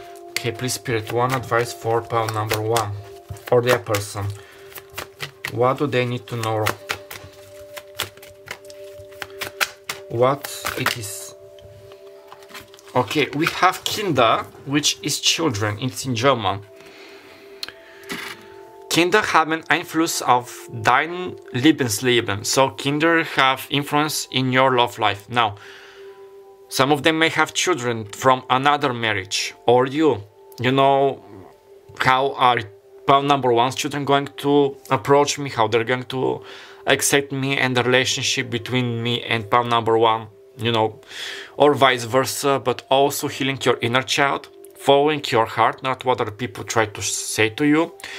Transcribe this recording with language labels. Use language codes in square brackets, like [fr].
[en] Okay, please spirit, one advice for pile number 1 for their person. What do they need to know? What it is? Okay, we have Kinder, which is children. It's in German. [de] Kinder haben Einfluss auf dein Lebensleben. [en] So Kinder have influence in your love life. Now, some of them may have children from another marriage, or you. You know, how are pile number 1's children going to approach me, how they're going to accept me and the relationship between me and pile number 1, you know, or vice versa, but also healing your inner child, following your heart, not what other people try to say to you.